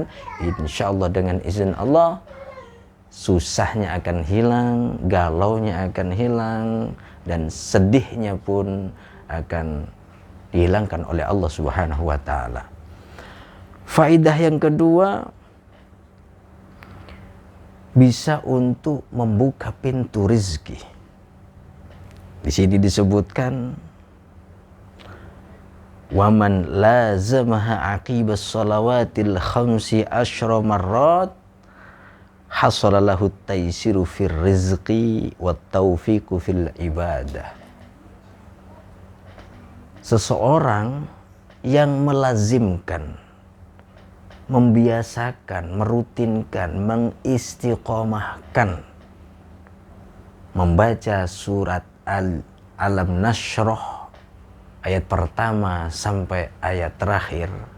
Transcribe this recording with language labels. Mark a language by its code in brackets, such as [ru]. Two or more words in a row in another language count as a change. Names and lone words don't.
[ar] إن شاء الله [id] dengan izin Allah, susahnya akan hilang, galaunya akan hilang, dan sedihnya pun akan dihilangkan oleh Allah [ar] سبحانه وتعالى. [id] Faedah yang kedua, bisa untuk membuka pintu rizki. Di sini disebutkan [ar] ومن لازمها عقب الصلوات الخمس عشر مرات حصل له تيسير في الرزق والتوفيق في العبادة. [id] Seseorang yang melazimkan, membiasakan, merutinkan, mengistiqomahkan membaca surat Alam Nashrah ayat pertama sampai ayat terakhir